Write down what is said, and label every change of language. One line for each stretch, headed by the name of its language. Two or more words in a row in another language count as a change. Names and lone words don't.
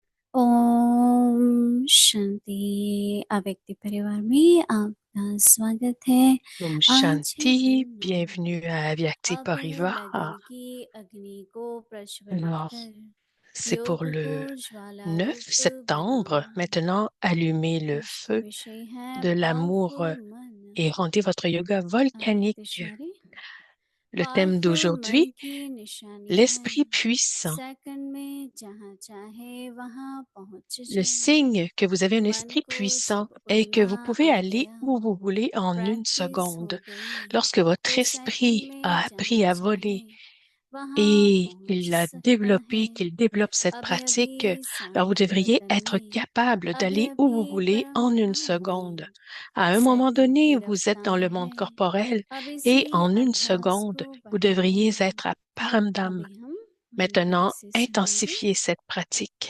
Hindi: ओम शांति। अव्यक्ति परिवार में आपका स्वागत है। Om आज है Shanti, दिन 9।
French: bienvenue à Vyakti
Hindi: अब है Parivara. लगन की अग्नि को प्रज्वलित
French: Alors,
Hindi: कर
French: c'est pour
Hindi: योग को
French: le
Hindi: ज्वाला 9 रूप
French: septembre.
Hindi: बनाओ।
French: Maintenant, allumez le
Hindi: आज का
French: feu
Hindi: विषय है
French: de l'amour
Hindi: पावरफुल मन।
French: et rendez votre yoga
Hindi: अव्यक्त
French: volcanique.
Hindi: इशारे।
French: Le thème
Hindi: पावरफुल मन
French: d'aujourd'hui,
Hindi: की निशानी है,
French: l'esprit puissant.
Hindi: सेकंड में जहाँ चाहे वहाँ पहुँच
French: Le
Hindi: जाए।
French: signe que vous avez un
Hindi: मन
French: esprit
Hindi: को
French: puissant
Hindi: जब
French: est que
Hindi: उड़ना
French: vous pouvez
Hindi: आ
French: aller
Hindi: गया,
French: où vous voulez en une
Hindi: प्रैक्टिस हो
French: seconde.
Hindi: गई,
French: Lorsque votre
Hindi: तो सेकंड
French: esprit
Hindi: में
French: a appris
Hindi: जहाँ
French: à
Hindi: चाहे
French: voler
Hindi: वहाँ
French: et
Hindi: पहुँच
French: qu'il a
Hindi: सकता है।
French: développé, qu'il développe cette
Hindi: अभी
French: pratique,
Hindi: अभी
French: alors vous
Hindi: शांत
French: devriez
Hindi: लगन
French: être
Hindi: में,
French: capable
Hindi: अभी
French: d'aller où vous
Hindi: अभी
French: voulez
Hindi: परम
French: en une
Hindi: धाम
French: seconde.
Hindi: में।
French: À un moment
Hindi: सेकंड
French: donné,
Hindi: की
French: vous êtes dans
Hindi: रफ्तार
French: le monde
Hindi: है,
French: corporel
Hindi: अब
French: et
Hindi: इसी
French: en une
Hindi: अभ्यास
French: seconde,
Hindi: को
French: vous
Hindi: बढ़ाएं।
French: devriez être à Paramdam.
Hindi: अभी हम मंत्र
French: Maintenant,
Hindi: से सुनेंगे।
French: intensifiez cette pratique.